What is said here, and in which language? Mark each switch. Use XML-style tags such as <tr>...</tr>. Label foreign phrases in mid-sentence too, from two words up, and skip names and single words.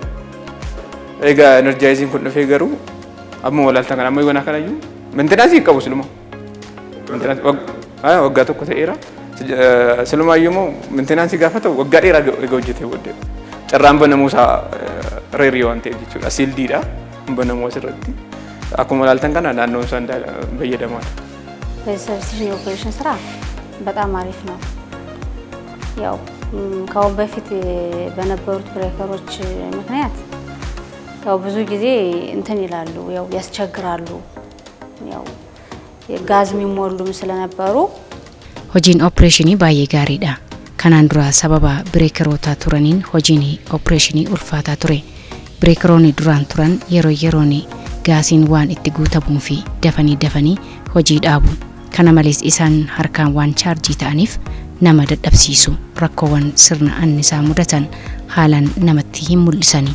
<om>Egaa energizing kun dhufee garuu amma walaaltaa kana amma yoona kanayyuu maintenance hin qabu siluma. Waggaa tokko ta'eera. Silumaayyuu immoo maintenance gaafa ta'u waggaa dheeraa egaa hojjetee booddee carraan banamuusaa reerii waan ta'eef jechuudha. Siildiidha banamuu asirratti. Akkuma walaaltaan kana naannoon isaan fayyadamaadha.</om> <en>service operation</en> <am>ስራ በጣም አሪፍ ነው። ያው ከአሁን በፊት በነበሩት ብሬከሮች ምክንያት ያው ብዙ ጊዜ እንትን ይላሉ ያው ያስቸግራሉ ያው ጋዝ የሚሞሉም ስለነበሩ</am> <om>hojiin opereeshinii baay'ee gaariidha. Kanaan dura sababa bireekeroota turaniin hojiin opereeshinii ulfaataa ture. Bireekeroonni duraan turan yeroo yeroon gaasiin waan itti guutamuu fi dafanii hojii dhaabu. Kana malees isaan harkaan waan chaarjii ta'aniif nama dadhabsiisu rakkoowwan sirna annisaa mudatan haalaan namatti hin mul'isani.</om>